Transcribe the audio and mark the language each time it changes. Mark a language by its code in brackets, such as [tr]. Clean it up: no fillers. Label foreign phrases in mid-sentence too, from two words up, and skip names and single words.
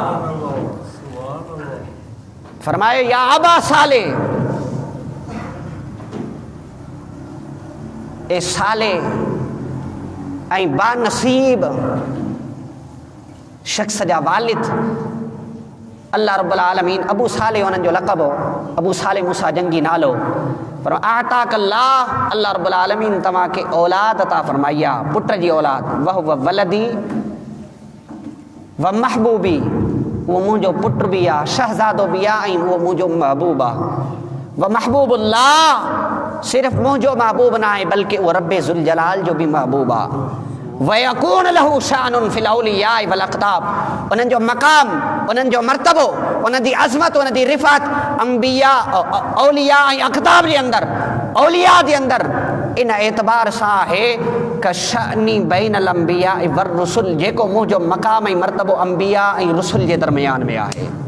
[sd] फरमायो [ar] يا أبا صالح [sd] ए साले ऐं बानसीब शख़्स जा वालिद [ar] الله رب العالمين [sd] अबू साले उन्हनि जो लक़ब हो, अबू साले मूसा जंगी नालो पर [ar] آتاك الله رب العالمين [sd] तव्हांखे औलाद अता फरमाई आहे, पुट जी औलाद [ar] وهو ولدي ومحبوبي [sd] उहो मुंहिंजो पुट बि आहे, शहज़ादो बि आहे ऐं उहो मुंहिंजो महबूब आहे। [ar] ومحبوب الله [sd] सिर्फ़ु मुंहिंजो महबूब न आहे बल्कि उहो रब्बे ज़ुल जलाल जो बि महबूब आहे। [ar] ويكون له شأن في الأولياء والأقطاب, [sd] उन्हनि जो मक़ाम, उन्हनि जो मर्तबो, उन्हनि जी अज़मत, उन्हनि जी रिफ़त अंबिया औलिया ऐं अक़ताब जे अंदरि, औलिया जे अंदरि इन एतबार सां आहे [ar] كشأني بين الأنبياء والرسل, [sd] जेको मुंहिंजो मक़ाम ऐं मर्तबो अंबिया ऐं रुसुल जे दरमियान में आहे।